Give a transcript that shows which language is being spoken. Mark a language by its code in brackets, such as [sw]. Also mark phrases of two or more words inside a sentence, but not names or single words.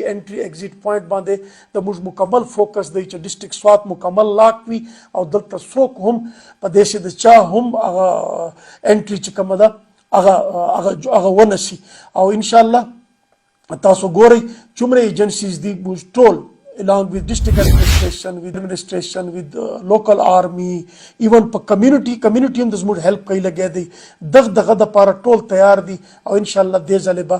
[en] entry exit point [ps] باندې د موږ مکمل فوکس دی چې ډسټرکټ سوات مکمل لاک وي او دلته څوک هم په دې چې د چا هم هغه انټري چې کومه ده هغه ونه شي. او انشاءالله تاسو ګورئ څومره ایجنسیز دي موږ ټول [en] along with district administration, with local army, even [ps] په community هم د زموږ هیلپ کوي لګیا دی. دغه دپاره ټول تیار دي او انشاءالله دې ځلې به